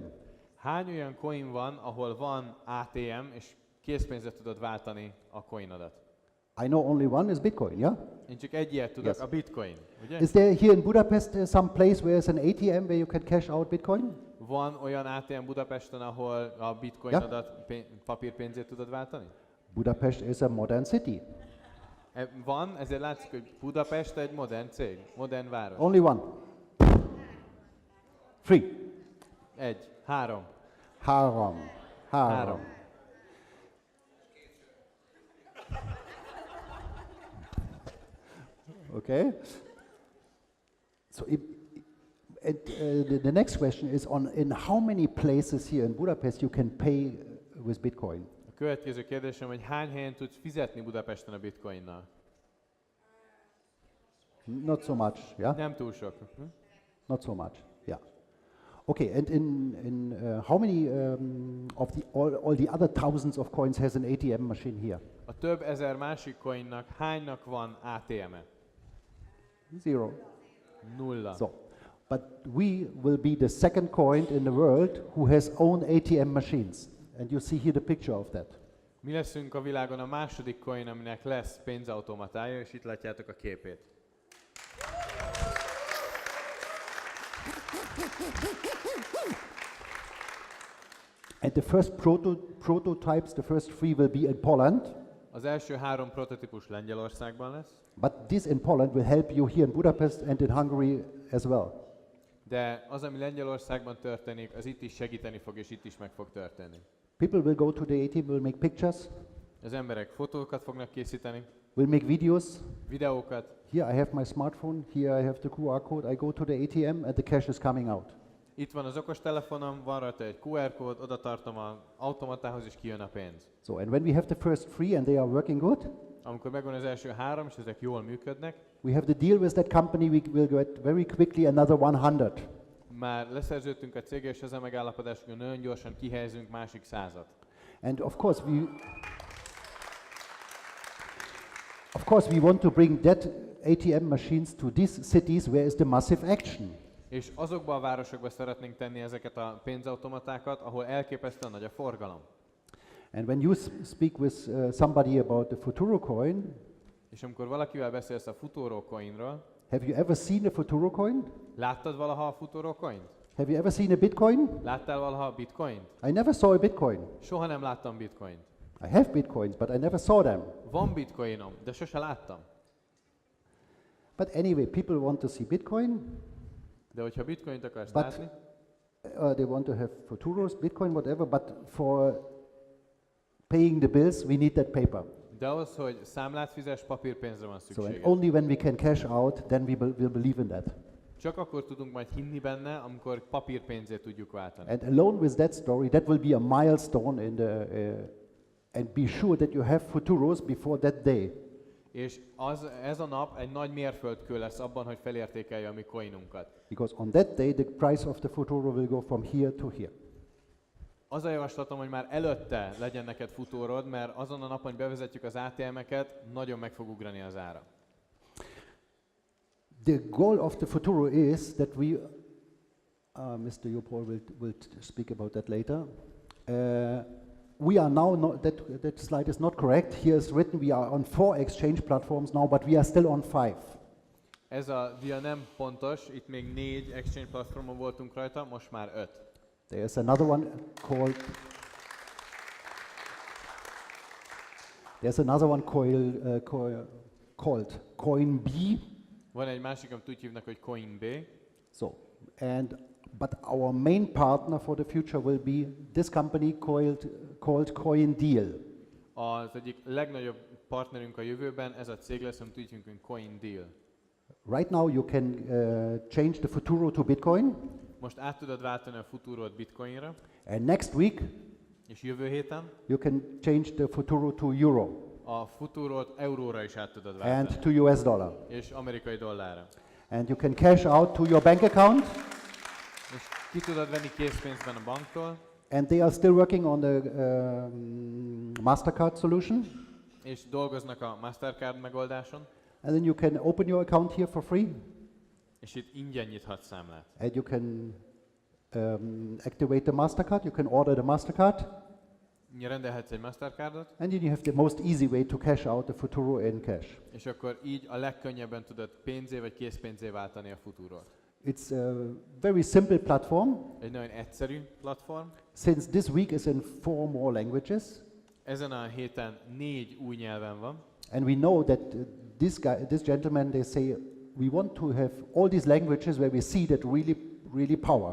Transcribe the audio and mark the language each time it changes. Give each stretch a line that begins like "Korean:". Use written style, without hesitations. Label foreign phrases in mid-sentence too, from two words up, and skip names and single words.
Hungarian: Hány olyan coin van, ahol van ATM, és készpénzre tudod váltani a coinodat?
English: I know only one is Bitcoin, yeah?
Hungarian: Én csak egy ilyet tudok,
English: Yes.
Hungarian: a Bitcoin, ugye?
English: Is there here in Budapest some place where there's an ATM where you can cash out Bitcoin?
Hungarian: Van olyan ATM Budapesten, ahol a bitcoinodat papírpénzét tudod váltani?
English: Budapest is a modern city.
Hungarian: Van, ezért látszik, hogy Budapest egy modern cég, modern város.
English: Only one. 3.
Hungarian: 1, 3. Három. Okay.
English: So the next question is in how many places here in Budapest you can pay with Bitcoin?
Hungarian: A következő kérdésem, hogy hány helyen tudsz fizetni Budapesten a bitcoinnal?
English: Not so much, yeah?
Hungarian: Nem túl sok.
English: Not so much, yeah. Okay, and in how many of all the other thousands of coins has an ATM machine here?
Hungarian: A több ezer másik coinnak hánynak van ATM-e?
English: 0.
Hungarian: 0.
English: So, but we will be the second coin in the world who has own ATM machines. And you see here the picture of that.
Hungarian: Mi leszünk a világon a második coin, aminek lesz pénzautomatája, és itt látjátok a képét.
English: And the first prototypes, the first 3 will be in Poland.
Hungarian: Az első 3 prototípus Lengyelországban lesz.
English: But this in Poland will help you here in Budapest and in Hungary as well.
Hungarian: De az, ami Lengyelországban történik, az itt is segíteni fog, és itt is meg fog történni.
English: People will go to the ATM, will make pictures.
Hungarian: Az emberek fotókat fognak készíteni.
English: Will make videos.
Hungarian: Videókat.
English: Here I have my smartphone, here I have the QR code, I go to the ATM and the cash is coming out.
Hungarian: Itt van az okostelefonom, van rajta egy QR kód, oda tartom az automatához, és kijön a pénz.
English: So, and when we have the first 3 and they are working good,
Hungarian: amikor megvan az első 3, és ezek jól működnek,
English: we have the deal with that company, we will get very quickly another 100.
Hungarian: már leszerződtünk a céggel, és ezzel megállapodás, hogy nagyon gyorsan kihelyezünk másik 100-at.
English: And of course we want to bring that ATM machines to these cities where is the massive action.
Hungarian: És azokba a városokba szeretnénk tenni ezeket a pénzautomatákat, ahol elképesztően nagy a forgalom.
English: And when you speak with somebody about the Futuro coin,
Hungarian: és amikor valakivel beszélsz a Futuro coinról,
English: have you ever seen a Futuro coin?
Hungarian: láttad valaha a Futuro coint?
English: Have you ever seen a Bitcoin?
Hungarian: Láttál valaha a bitcoint?
English: I never saw a Bitcoin.
Hungarian: Soha nem láttam bitcoint.
English: I have Bitcoins, but I never saw them.
Hungarian: Van bitcoinom, de sose láttam.
English: But anyway, people want to see Bitcoin.
Hungarian: De hogyha bitcoint akarsz látni,
English: they want to have Futuros, Bitcoin, whatever, but for paying the bills, we need that paper.
Hungarian: de ahhoz, hogy számlát fizes, papírpénzre van
English: So and
Hungarian: szükséged.
English: only when we can cash out, then we will believe in that.
Hungarian: Csak akkor tudunk majd hinni benne, amikor papírpénzét tudjuk váltani.
English: And alone with that story, that will be a milestone in the, and be sure that you have Futuros before that day.
Hungarian: És ez a nap egy nagy mérföldkő lesz abban, hogy felértékelje a mi coinunkat.
English: Because on that day, the price of the Futuro will go from here to here.
Hungarian: Az a javaslatom, hogy már előtte legyen neked futórodod, mert azon a napon, hogy bevezetjük az ATM-eket, nagyon meg fog ugrani az ára.
English: The goal of the Futuro is that we, Mr. Jopol will speak about that later. We are now, that slide is not correct. Here is written we are on 4 exchange platforms now, but we are still on 5.
Hungarian: Ez a dia nem pontos, itt még 4 exchange platformon voltunk rajta, most már 5.
English: There's another one called CoinB.
Hungarian: Van egy másik, amit úgy hívnak, hogy CoinB.
English: So, but our main partner for the future will be this company called CoinDeal.
Hungarian: Az egyik legnagyobb partnerünk a jövőben, ez a cég lesz, amit úgy hívunk, hogy CoinDeal.
English: Right now you can change the Futuro to Bitcoin.
Hungarian: Most át tudod váltani a Futurót Bitcoinra.
English: And next week
Hungarian: és jövő héten
English: you can change the Futuro to Euro.
Hungarian: A Futurót euróra is át tudod váltani.
English: And to US dollar.
Hungarian: És amerikai dollárra.
English: And you can cash out to your bank account.
Hungarian: És ki tudod venni készpénzben a banktól.
English: And they are still working on the Mastercard solution.
Hungarian: És dolgoznak a Mastercard megoldáson.
English: And then you can open your account here for free.
Hungarian: És itt ingyen nyithatsz számlát.
English: And you can activate the Mastercard. You can order the Mastercard.
Hungarian: Rendelhetsz egy Mastercardot.
English: And then you have the most easy way to cash out the Futuro in cash.
Hungarian: És akkor így a legkönnyebben tudod pénzé vagy készpénzé váltani a Futurót.
English: It's a very simple platform.
Hungarian: Egy nagyon egyszerű platform.
English: Since this week is in 4 more languages.
Hungarian: Ezen a héten 4 új nyelven van.
English: And we know that this gentleman, they say, we want to have all these languages where we see that really power.